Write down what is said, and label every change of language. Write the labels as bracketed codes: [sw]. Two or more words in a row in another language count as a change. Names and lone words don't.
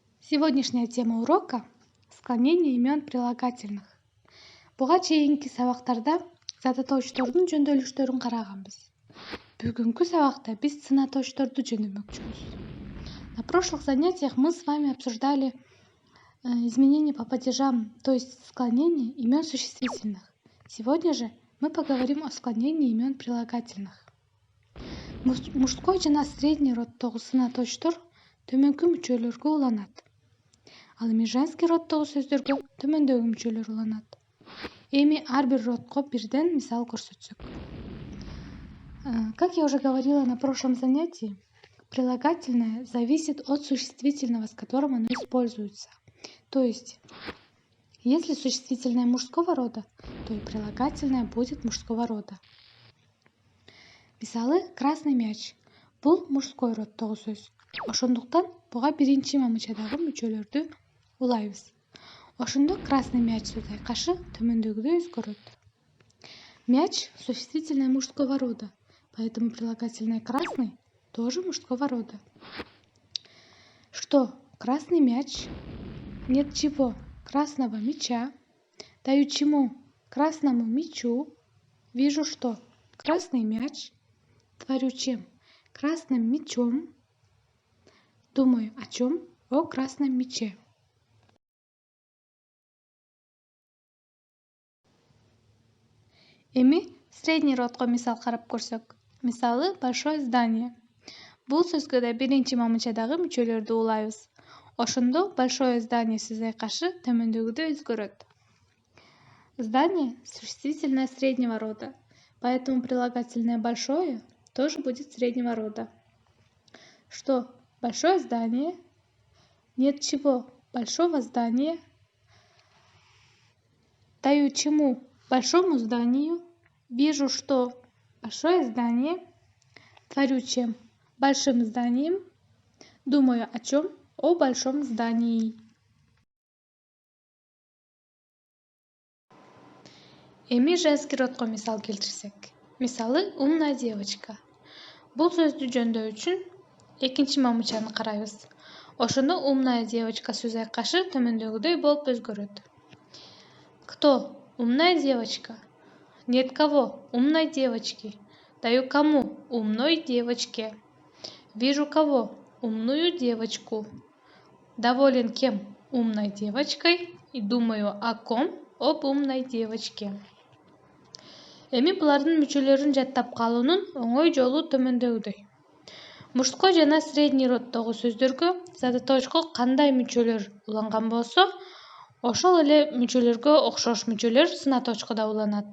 [ru] Сегодняшняя тема урока – склонение имен прилагательных. [ky] Буга чейинки сабактарда зататоочтордун жөндөөлүштөрүн караганбыз. Бүгүнкү сабакта биз сынатоочторду жөндөмөкчүбүз. [ru] На прошлых занятиях мы с вами обсуждали изменения по падежам, то есть склонение имен существительных. Сегодня же мы поговорим о склонении имен прилагательных. [ky] Мужской жана средний роддогу сынатоочтор төмөнкү мүчөлөргө уланат. Ал эми женский роддогу сөздөргө төмөндөгү мүчөлөр уланат. Эми ар бир родко бирден мисал көрсөтсөк. [ru] Как я уже говорила на прошлом занятии, прилагательное зависит от существительного, с которым оно используется. То есть, если существительное мужского рода, то и прилагательное будет мужского рода. Мисалы, красный мяч. [ky] Бул мужской роддогу сөз. Ошондуктан буга биринчи мамычадагы мүчөлөрдү улайбыз. Ошондо [ru] красный мяч [ky] сөз айкашы төмөндөгүдөй өзгөрөт. [ru] Мяч — существительное мужского рода, поэтому прилагательное красный тоже мужского рода. Что? Красный мяч. Нет чего? Красного мяча. Даю чему? Красному мячу. Вижу что? Красный мяч. Творю чем? Красным мячом. Думаю о чем? О красном мяче. [ky] Эми средний родко мисал карап көрсөк. [ru] Мисалы большое здание. [ky] Бул сөзгө да биринчи мамычадагы мүчөлөрдү улайбыз. Ошондо [ru] большое здание [ky] сөз айкашы төмөндөгүдөй өзгөрөт. [ru] Здание — существительное среднего рода, поэтому прилагательное большое тоже будет среднего рода. Что? Большое здание. Нет чего? Большого здания. Даю чему? Большому зданию. Вижу что? Большое здание. Творю чем? Большим зданием. Думаю о чем? О большом здании. [ky] Эми женский родко мисал келтирсек. [ru] Мисалы умная девочка. [ky] Бул сөздү жөндөй үчүн экинчи мамычаны карайбыз. Ошондо [ru] умная девочка [ky] сөз айкашы төмөндөгүдөй болуп өзгөрөт. [ru] Кто? Умная девочка. Нет кого? Умной девочки. Даю кому? Умной девочке. Вижу кого? Умную девочку. Доволен кем? Умной девочкой. И думаю о ком? Об умной девочке. [ky] Эми булардын мүчөлөрүн жаттап калуунун оңой жолу төмөндөгүдөй. Мужской жана средний роддогу сөздөргө зататоочко кандай мүчөлөр уланган болсо, ошол эле мүчөлөргө окшош мүчөлөр сынатоочкодо уланат.